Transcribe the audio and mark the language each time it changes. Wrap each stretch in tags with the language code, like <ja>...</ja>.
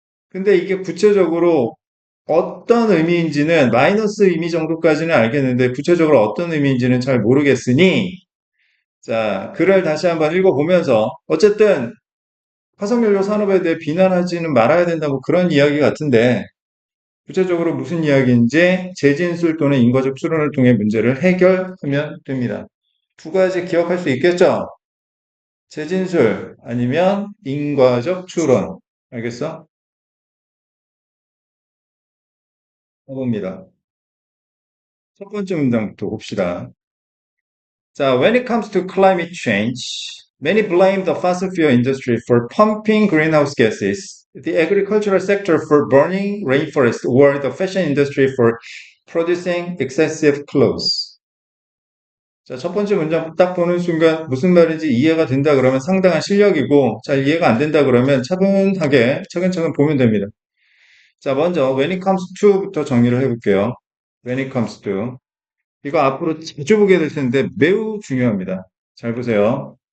<ko>근데 이게 구체적으로 어떤 의미인지는 마이너스 의미 정도까지는 알겠는데 구체적으로 어떤 의미인지는 잘 모르겠으니 자, 글을 다시 한번 읽어보면서 어쨌든 화석연료 산업에 대해 비난하지는 말아야 된다고 그런 이야기 같은데 구체적으로 무슨 이야기인지 재진술 또는 인과적 추론을 통해 문제를 해결하면 됩니다. 두 가지 기억할 수 있겠죠? 재진술 아니면 인과적 추론. 알겠어? 해봅니다. 첫 번째 문장부터 봅시다.</ko> <en>자, when it comes to climate change, many blame the fossil fuel industry for pumping greenhouse gases, the agricultural sector for burning rainforest, or the fashion industry for producing excessive clothes.</en> <ko>자, 첫 번째 문장 딱 보는 순간 무슨 말인지 이해가 된다 그러면 상당한 실력이고, 잘 이해가 안 된다 그러면 차분하게 차근차근 보면 됩니다. 자, 먼저</ko> <en>when it comes to</en> <ko>부터 정리를 해볼게요.</ko> <en>when it comes to.</en> <ko>이거 앞으로 자주 보게 될 텐데 매우 중요합니다. 잘 보세요.</ko>